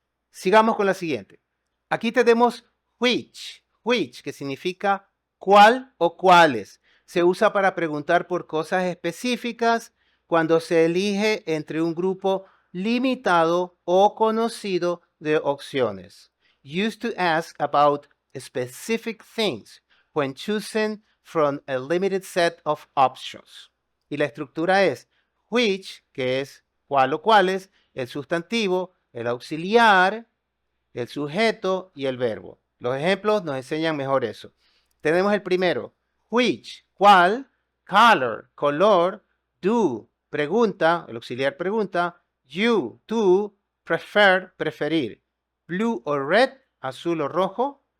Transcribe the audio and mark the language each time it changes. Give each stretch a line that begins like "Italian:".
Spanish: Sigamos con la siguiente. Aquí tenemos which, que significa cuál o cuáles. Se usa para preguntar por cosas específicas cuando se elige entre un grupo limitado o conocido de opciones.
English: Used to ask about specific things when choosing from a limited set of options.
Spanish: Y la estructura es which, que es cuál o cuáles, el sustantivo, el auxiliar, el sujeto y el verbo. Los ejemplos nos enseñan mejor eso. Tenemos el primero, which, cuál, color, color, do, pregunta, el auxiliar pregunta, you, tú, prefer, preferir, blue o red, azul o rojo.